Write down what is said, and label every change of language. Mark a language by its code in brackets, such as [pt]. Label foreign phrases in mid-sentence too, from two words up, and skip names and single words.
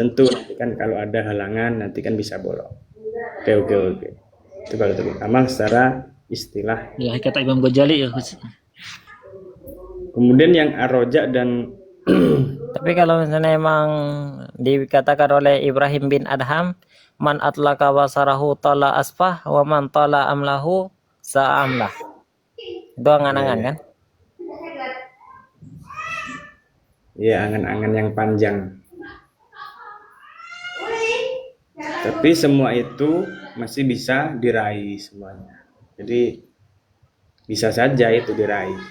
[id] Tentu nanti kan kalau ada halangan nanti kan bisa bolong. Oke. Itu kalau itu amal secara istilah. Ya kata Imam Ghazali ya. Kemudian yang arroja dan tapi kalau misalnya emang dikatakan oleh Ibrahim bin Adham, [ar] من أطلق بصره طال أسفه و من طال أمله ساء عمله. [id] Itu angan-angan kan? Ya, angan-angan yang panjang. Tapi semua itu masih bisa diraih semuanya. Jadi bisa saja itu diraih.